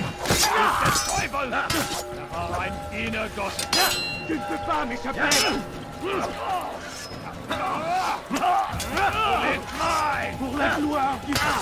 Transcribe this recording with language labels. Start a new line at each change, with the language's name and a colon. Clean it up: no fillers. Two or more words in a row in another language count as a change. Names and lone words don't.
German: Ist der Teufel! Er war ein Diener Gottes!
French: Tu ne peux pas m'échapper! Pour la gloire du...